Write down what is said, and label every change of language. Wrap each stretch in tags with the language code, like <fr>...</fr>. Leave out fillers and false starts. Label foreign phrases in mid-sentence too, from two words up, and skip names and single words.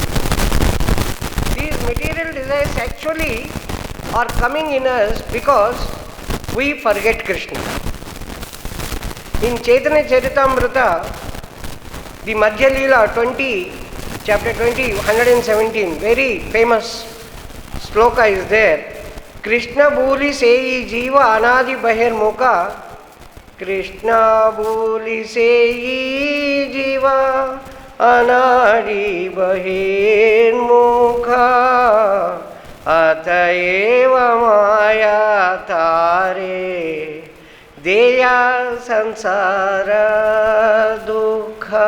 <en>These material desires actually are coming in us because we forget Krishna. In Chaitanya Charitamrita, the Madhya Leela 20, chapter 20, 117, very famous sloka is there.</en> <bn>কৃষ্ণ ভুলি সেই জীব অনাদি বহির্মুখ, কৃষ্ণ ভুলি সেই জীব অনাদি বহির্মুখ, অতএব মায়া তারে দেয় সংসার দুঃখ.</bn>